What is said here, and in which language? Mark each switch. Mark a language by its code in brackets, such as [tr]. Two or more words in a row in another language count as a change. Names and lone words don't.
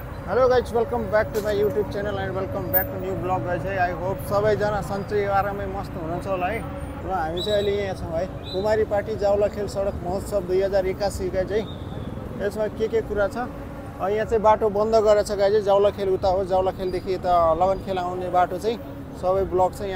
[en] hello guys welcome back to my YouTube channel and welcome back to new vlog guys है। I hope [ne] सबैजना सन्चै आरामै मस्त हुनुहुन्छ होला है। र हामी चाहिँ अहिले यहाँ छौँ है कुमारी पार्टी जावलाखेल सडक महोत्सव 2081 का चाहिँ यसमा के कुरा छ। यहाँ चाहिँ बाटो बन्द गरेछ गाइज। जावलाखेल उता हो, जावलाखेलदेखि यता लगनखेल आउने बाटो चाहिँ सबै ब्लक छ।